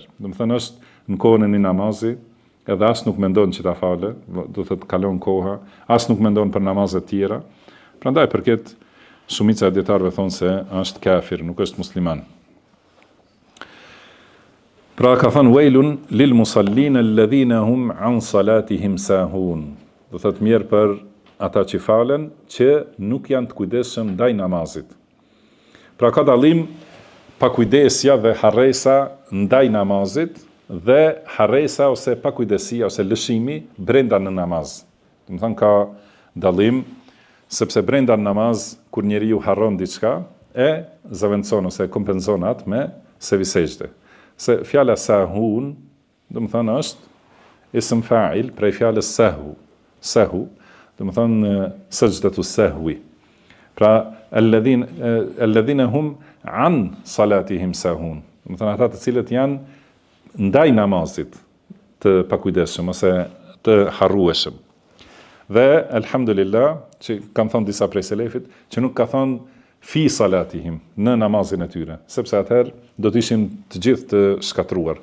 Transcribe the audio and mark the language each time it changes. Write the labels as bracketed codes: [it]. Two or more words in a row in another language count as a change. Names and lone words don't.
[sq] Do të thënë është në kohën e një namazi, edhe as nuk mendon që ta fale, do të kalon koha, as nuk mendon për namazet tjera. Prandaj përket shumica e dietarëve thonë se është kafir, nuk është musliman. Pra ka thënë [ar] ويل للمصلين الذين هم عن صلاتهم ساهون. [sq] Do thotë mirë për ata që falen, që nuk janë të kujdesshëm ndaj namazit. Pra ka dallim pakujdesja dhe harresa ndaj namazit dhe harresa ose pakujdesia ose lëshimi brenda në namaz. Do të thonë ka dallim, sepse brenda në namaz kur njeriu harron diçka e zaventson ose kompenzon atë me sevisejde. Se fjala sahun, do të thonë është [ar] اسم فاعل [sq] prej fjalës sahu, do të thonë [ar] سجدة سهو. [sq] Pra [ar] الذين هم عن صلاتهم ساهون. [sq] Do të thonë ata të cilët janë ndaj namazit të pakujdesshëm ose të harrueshëm. Dhe alhamdulillah që kanë thënë disa prej selefit që nuk ka thënë [ar] في صلاتهم [sq] në namazin e tyre, sepse atëherë do të ishin të gjithë të shkatruar.